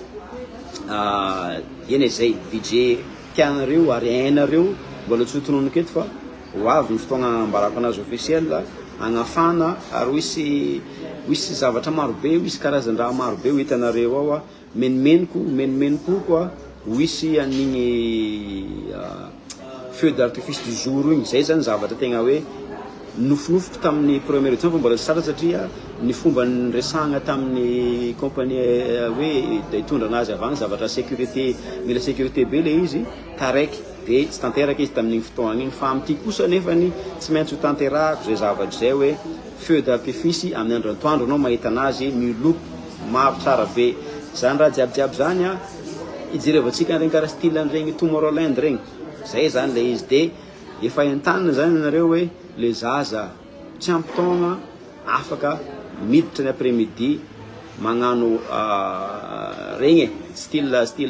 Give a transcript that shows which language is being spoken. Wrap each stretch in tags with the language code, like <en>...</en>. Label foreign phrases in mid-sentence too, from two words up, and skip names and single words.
<mg>eny zay DJ tianareo ary ainareo mbola tsy hotononoka eto fa ho avy ny fotoagna ambarako anazy officiel agnafana ary ho isy zavatra marobe ho isy karazan-draha marobe ho hitanareo ao a menimeniko koa ho isy an'igny</mg> <fr>feu d'artifice du jour</fr> <mg>igny zay zany zavatra tegna hoe nofinofiko tamin'ny</mg> <fr>première édition</fr> <mg>fa mbola tsy tsara satria ny fomba nyresagna tamin'ny compagnie hoe hitondra anazy avagny zavatra sécurité mila sécurité be le izy taraiky de tsy tanteraka izy tamin'igny fotoagna igny fa am'ty kosa nefany tsy maintsy ho tanterahako zay zavatra zay hoe</mg> <fr>feu d'artifice</fr> <mg>amin'ny andro atoandro anao mahita anazy miloko maro tsara be zany raha jiabijiaby zany a ijerevantsika regny karaha style an'iregny Tomorrowland regny zay zany le izy de efa entanina zany anareo hoe le zaza tsy ampy taogna afaka miditra ny</mg> <fr>après midi</fr> <mg>magnano regny style</mg>